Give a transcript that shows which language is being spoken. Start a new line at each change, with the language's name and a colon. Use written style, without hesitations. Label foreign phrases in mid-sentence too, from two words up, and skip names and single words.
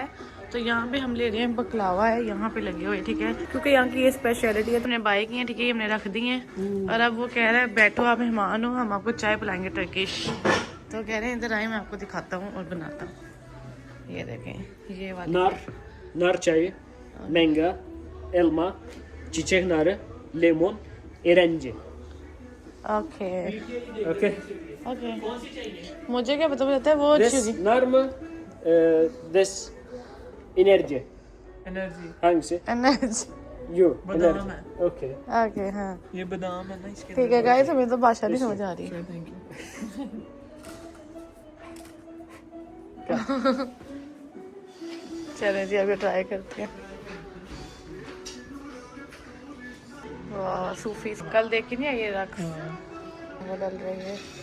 Hindi: तो यहाँ पे हम ले रहे हैं बकलावा है, यहाँ पे लगे हुए, ठीक है, क्योंकि यहाँ की ये स्पेशलिटी है। तो हमने बाई की है, ठीक है, ये हमने रख दी है। और अब वो कह रहा है बैठो आप मेहमान हो, हम आपको चाय पिलाएंगे टर्किश। तो कह रहे हैं इधर आए, मैं आपको दिखाता हूँ और बनाता हूँ। ये देखें, ये वाली
Turkish: nar çayı, menga, elma, çiçek narı, lemon, erenci.
Hindi: ओके
English: Okay.
Hindi: ओके। मुझे क्या पता है वो अच्छी
English: This
Hindi: होगी।
Turkish: nar mı? This enerji.
Hindi: एनर्जी।
Turkish: Hangisi?
Hindi: एनर्जी।
English: You.
Hindi: बादाम
Turkish: Enerji.
Hindi: है।
English: Okay.
Hindi: ओके हाँ ये बादाम है ना इसके ठीक है गाइस, हमें तो भाषा नहीं समझ आ रही।
English: thank you.
Hindi: चलें जी अभी ट्राई करते हैं। वाह सूफी, कल देखी नहीं ये रक्स वो डल रही है।